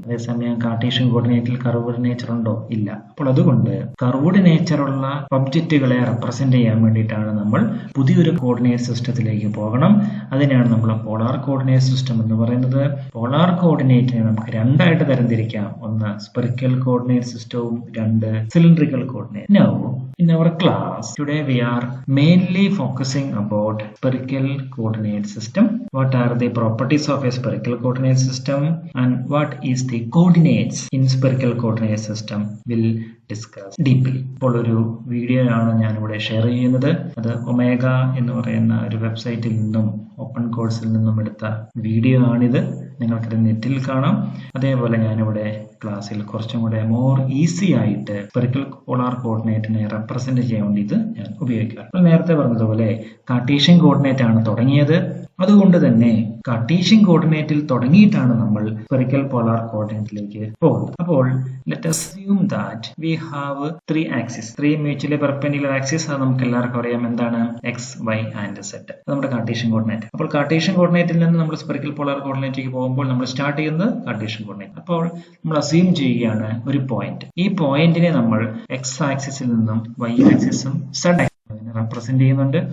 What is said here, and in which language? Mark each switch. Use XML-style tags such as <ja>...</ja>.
<ml>അതേസമയം കാർട്ടീഷ്യൻ കോർഡിനേറ്റിൽ curved nature ഉണ്ടോ? ഇല്ല. അപ്പോൾ അതുകൊണ്ട് കർവ്ഡ് നേച്ചറുള്ള ഒബ്ജക്റ്റുകളെ റെപ്രസെന്റ് ചെയ്യാൻ വേണ്ടിയിട്ടാണ് നമ്മൾ പുതിയൊരു കോർഡിനേറ്റ് സിസ്റ്റത്തിലേക്ക് പോകണം. അതിനാണ് നമ്മൾ പോളാർ കോർഡിനേറ്റ് സിസ്റ്റം എന്ന് പറയുന്നത്. പോളാർ കോർഡിനേറ്റിനെ നമുക്ക് രണ്ടായിട്ട് തരംതിരിക്കാം. ഒന്ന് സ്പെറിക്കൽ കോർഡിനേറ്റ് സിസ്റ്റവും രണ്ട് cylindrical coordinate.</ml> <en>Now in our class today we are mainly focusing about spherical coordinate system. What are the properties of a spherical coordinate system and what is the coordinates in spherical coordinate system will discuss deeply.</en> <ml>ഇപ്പോൾ ഒരു video ആണ് ഞാനിവിടെ share ചെയ്യുന്നത്. അത് omega എന്ന് പറയുന്ന ഒരു വെബ്സൈറ്റിൽ നിന്നും ഓപ്പൺ കോഴ്സിൽ നിന്നും എടുത്ത വീഡിയോ ആണിത്. നിങ്ങൾക്കത് നെറ്റിൽ കാണാം. അതേപോലെ ഞാനിവിടെ ക്ലാസ്സിൽ കുറച്ചും കൂടെ മോർ ഈസി ആയിട്ട് സ്പെറിക്കൽ പോളാർ കോർഡിനേറ്റിനെ റെപ്രസെന്റ് ചെയ്യാൻ വേണ്ടി ഇത് ഞാൻ ഉപയോഗിക്കാം. നേരത്തെ പറഞ്ഞതുപോലെ കാർട്ടീഷ്യൻ കോർഡിനേറ്റ് ആണ് തുടങ്ങിയത്. അതുകൊണ്ട് തന്നെ കാർട്ടീഷ്യൻ കോർഡിനേറ്റിൽ തുടങ്ങിയിട്ടാണ് നമ്മൾ സ്പെറിക്കൽ പോളാർ കോർഡിനേറ്റിലേക്ക് പോകുന്നത്. അപ്പോൾ</ml> <en>Let us assume that we have three axes, three mutually perpendicular axes.</en> <ml>അത് നമുക്ക് എല്ലാവർക്കും അറിയാം എന്താണ് x, y and z. അത് നമ്മുടെ കാർട്ടീഷ്യൻ കോർഡിനേറ്റ്. അപ്പോൾ കാർട്ടീഷ്യൻ കോർഡിനേറ്റിൽ നിന്ന് നമ്മൾ സ്പെറിക്കൽ പോളാർ കോർഡിനേറ്റിലേക്ക് പോകുമ്പോൾ നമ്മൾ സ്റ്റാർട്ട് ചെയ്യുന്നത് കാർട്ടീഷ്യൻ കോർഡിനേറ്റ്. അപ്പോൾ നമ്മൾ അസ്യൂം ചെയ്യുകയാണ് ഒരു പോയിന്റ്. ഈ പോയിന്റിനെ നമ്മൾ x ആക്സിസിൽ നിന്നും y ആക്സിസും z റെപ്രസെന്റ് ചെയ്യുന്നുണ്ട്.</ml>